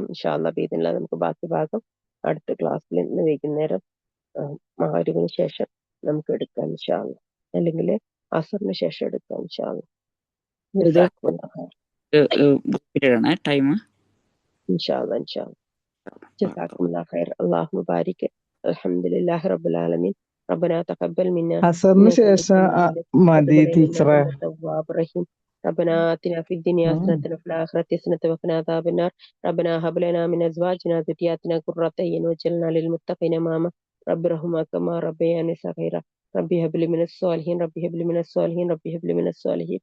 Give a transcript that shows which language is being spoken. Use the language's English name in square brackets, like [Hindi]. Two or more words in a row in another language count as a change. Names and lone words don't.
[Arabic] إن شاء الله بإذن الله [Malayalam] നമുക്ക് ബാക്കി ഭാഗം അടുത്ത ക്ലാസ്സിൽ ഇന്ന് വൈകുന്നേരം മഗ്‌രിബിന് ശേഷം നമുക്ക് എടുക്കാം [Arabic] إن شاء الله, [Malayalam] അല്ലെങ്കിൽ അസറിന് ശേഷം എടുക്കാം [Arabic] إن شاء الله. [Malayalam] ടൈം [Arabic] إن شاء الله إن شاء الله. جزاكم الله خير. اللهم بارك. الحمد لله رب العالمين. ربنا تقبل منا [Malayalam] അസറിന് ശേഷം മതി ടീച്ചറെ. [Arabic] ربنا آتنا في الدنيا حسنة وفي الآخرة حسنة وقنا عذاب النار. ربنا هب لنا من أزواجنا وذرياتنا قرة أعين واجعلنا للمتقين إماما. رب ارحمهما كما ربياني صغيرا. ربي هب لي من الصالحين. ربي هب لي من الصالحين. ربي هب لي من الصالحين.